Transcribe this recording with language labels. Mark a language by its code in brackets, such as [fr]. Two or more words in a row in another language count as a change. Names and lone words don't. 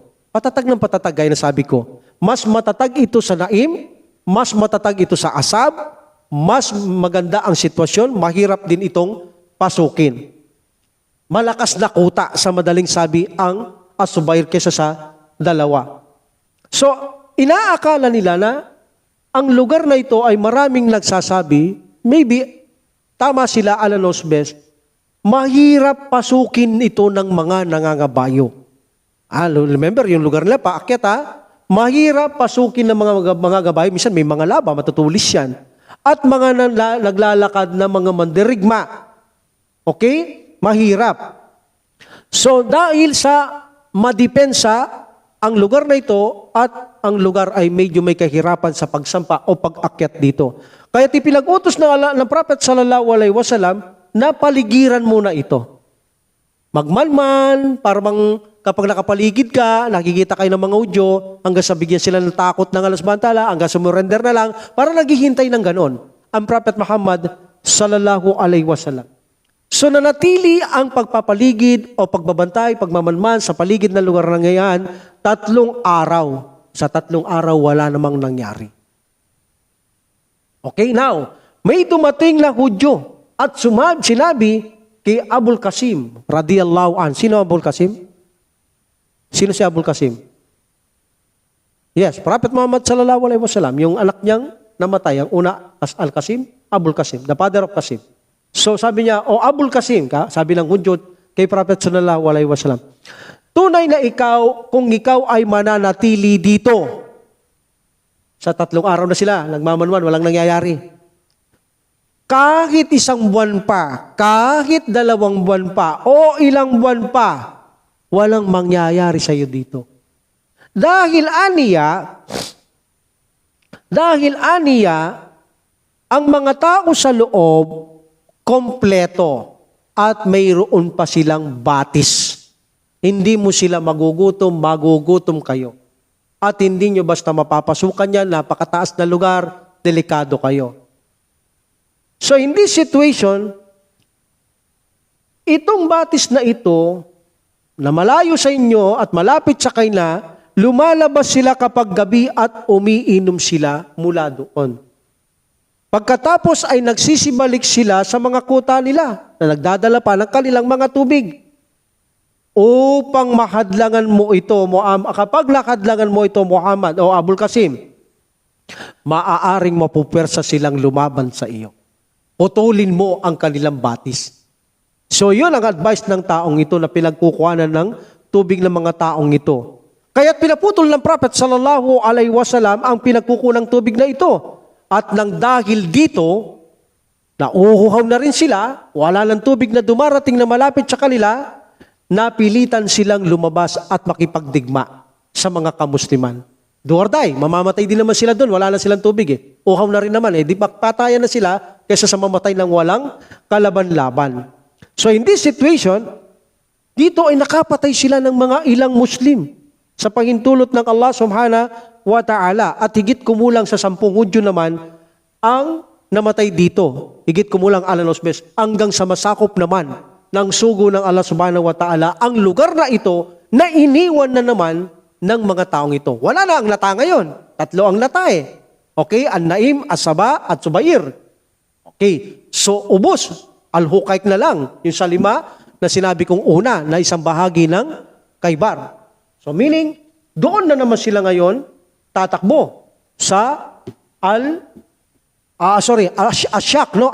[tl] Patatag ng patatag, gaya na sabi ko. Mas matatag ito sa Naim, mas matatag ito sa Ashab, mas maganda ang sitwasyon, mahirap din itong pasukin. Malakas na kuta sa madaling sabi ang Az-Zubair kesa sa dalawa. So, inaakala nila na ang lugar na ito ay maraming nagsasabi, maybe tama sila, [en] Allah knows best, [tl] mahirap pasukin ito ng mga nangangabayo. Remember, yung lugar nila, paakyat mahirap pasukin ng mga gabay. Minsan may mga laba, matutulis yan. At mga naglalakad na mga mandirigma. Okay? Mahirap. So dahil sa madepensa ang lugar na ito at ang lugar ay medyo may kahirapan sa pagsampa o pag-akyat dito. Kaya pinag-utos ng Prophet [ar] صلى الله عليه وسلم [tl] na paligiran muna ito. Magmalman, parang kapag nakapaligid ka, nakikita kayo ng mga Udyo, hanggang sa bigyan sila ng takot ng Allah [ar] سبحانه وتعالى, [tl] hanggang sumurrender na lang, para naghihintay ng ganon. [ar] Ang Prophet Muhammad صلى الله عليه وسلم. [tl] So nanatili ang pagpapaligid o pagbabantay, pagmamanman sa paligid ng lugar na ngayon, 3 araw. Sa 3 araw, wala namang nangyari. [en] Okay, now, [tl] may dumating na Hudyo at sinabi kay Abul Qasim, [ar] رضي الله عن. [tl] Sino Abul Qasim? Sino si Abul Qasim? [ar] Yes, Prophet Muhammad صلى الله عليه وسلم, [tl] yung anak niyang namatay, ang una, Al-Qasim. Abul Qasim, [en] the father of [tl] Qasim. So sabi niya, o Abul Qasim ka, sabi ng Hudyo kay Prophet [ar] صلى الله عليه وسلم, [tl] tunay na ikaw, kung ikaw ay mananatili dito, sa 3 araw na sila, nagmamanwan, walang nangyayari. Kahit 1 buwan pa, kahit 2 buwan pa, o ilang buwan pa, walang mangyayari sa iyo dito. Dahil aniya, ang mga tao sa loob, kompleto, at mayroon pa silang batis. Hindi mo sila magugutom kayo. At hindi nyo basta mapapasukan yan, napakataas na lugar, delikado kayo. [en] So in this situation, [tl] itong batis na ito, na malayo sa inyo at malapit sa kaina, lumalabas sila kapag gabi at umiinom sila mula doon. Pagkatapos ay nagsisibalik sila sa mga kuta nila na nagdadala pa ng kanilang mga tubig. Upang mahadlangan mo ito, kapag nakadlangan mo ito, Muhammad o Abul Qasim, maaaring mapupwersa silang lumaban sa iyo. Putulin mo ang kanilang batis. So yun ang advice ng taong ito na pinagkukuhanan ng tubig ng mga taong ito. Kaya't pinaputol ng Prophet [ar] صلى الله عليه وسلم [tl] ang pinagkukunang tubig na ito. At nang dahil dito, nauuhaw na rin sila, wala ng tubig na dumarating na malapit sa kanila, napilitan silang lumabas at makipagdigma sa mga kamusliman. [en] Do or die, [tl] mamamatay din naman sila doon, wala na silang tubig eh. Uhaw na rin naman eh, di patayan na sila kaysa sa mamatay ng walang kalaban-laban. [en] So in this situation, [tl] dito ay nakapatay sila ng mga ilang Muslim sa pahintulot ng Allah [ar] سبحانه وتعالى [tl] at higit kumulang sa 10 Hudyo naman ang namatay dito. Higit kumulang alanosbes hanggang sa masakop naman ng sugo ng Allah [ar] سبحانه وتعالى [tl] ang lugar na ito na iniwan na naman ng mga taong ito. Wala na ang nata ngayon. 3 ang nata eh. Okay? An-Naim, As-Saba, at Zubair. Okay. So, ubos. Al-Huqaiq na lang. Yung sa 5 na sinabi kong una na isang bahagi ng Khaybar. [en] So, meaning, [tl] doon na naman sila ngayon tatakbo sa Ashaq, no?